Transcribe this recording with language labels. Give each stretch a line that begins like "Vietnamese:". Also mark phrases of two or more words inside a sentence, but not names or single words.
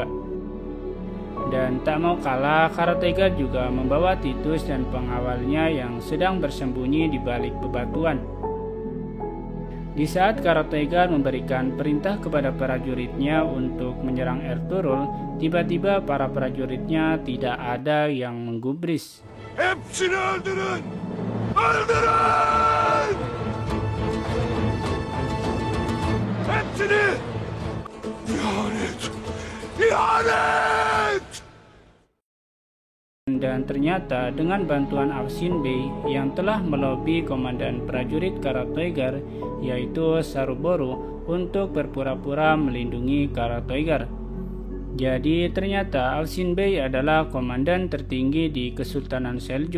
Indonesian: Dan tak mau kalah, Karatoigar juga membawa Titus dan pengawalnya yang sedang bersembunyi di balik bebatuan. Di saat Karatoigar memberikan perintah kepada prajuritnya untuk menyerang Ertugrul, tiba-tiba para prajuritnya tidak ada yang menggubris.
Turkish: Hepsini öldürün! Öldürün! Hepsini! İhanet! İhanet!
Indonesian: Dan ternyata dengan bantuan Afsin Bey yang telah melobi komandan prajurit Karatoigar yaitu Saruboro untuk berpura-pura melindungi Karatoigar. Jadi ternyata Afsin Bey adalah komandan tertinggi di Kesultanan Seljuk.